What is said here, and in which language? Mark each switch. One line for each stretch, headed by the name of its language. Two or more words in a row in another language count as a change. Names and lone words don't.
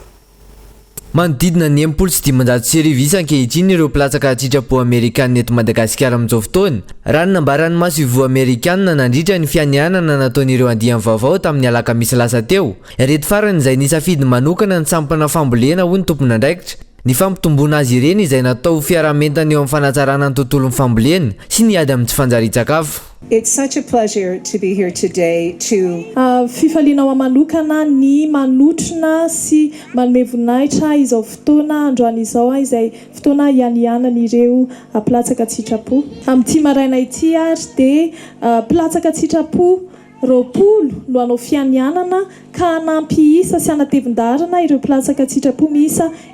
Malagasy: manodidina ny 10 isan-kehitriny ireo mpilatsaka an-tsitrapo amerikanina eto Madagasikara amin'izao fotoana raha ny nambaran'ny masovo amerikanina nandritra ny fianianana nataon'ireo andiany vaovao tamin'ny alakamisy lasa teo reto farany izay nisafidy manokana ny sampana fambolena hoy ny tompon'andraikitra ny fampitomboana azy ireny izay natao fiaramentana eo amin'ny fanatsarana ny tontolon'ny fambolena sy ny ady amin'ny tsy fanjari-tsakafo.
English: It's such a pleasure to be here today
Malagasy: to fifalinao manokana ny manotrona sy manome voninahitra izao fotoana androany izao izay fotoana ianianan'ireo mpilatsaka an-tsitrapo amin'ity maraina ity ary dia mpilatsaka an-tsitrapo 20 no anao fianianana ka anampy isa sy anatevin-darana ireo mpilatsaka an-tsitrapo miisa